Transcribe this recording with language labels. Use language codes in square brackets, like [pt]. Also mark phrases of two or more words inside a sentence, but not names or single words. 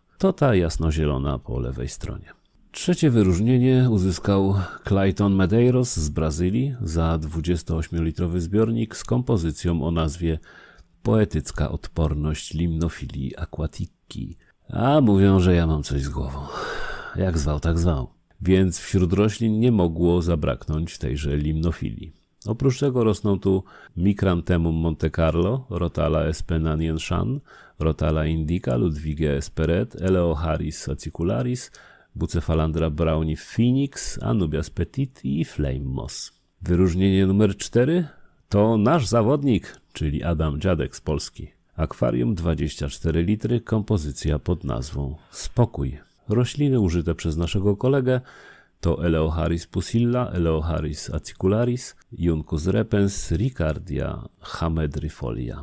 [pl] To ta jasnozielona po lewej stronie. Trzecie wyróżnienie uzyskał Clayton Medeiros z Brazylii za 28-litrowy zbiornik z kompozycją o nazwie Poetycka odporność limnofilii aquatici. A mówią, że ja mam coś z głową. Jak zwał, tak zwał. Więc wśród roślin nie mogło zabraknąć tejże limnofilii. Oprócz tego rosną tu Micranthemum Monte Carlo, Rotala sp. Nanienshan, Rotala indica, Ludwigia sp. red, Eleocharis acicularis, Bucephalandra browni phoenix, Anubias petit i Flame moss. Wyróżnienie numer 4 to nasz zawodnik, czyli Adam Dziadek z Polski. Akwarium 24 litry, kompozycja pod nazwą Spokój. Rośliny użyte przez naszego kolegę to Eleocharis pusilla, Eleocharis acicularis, Juncus repens, Ricardia hamedrifolia.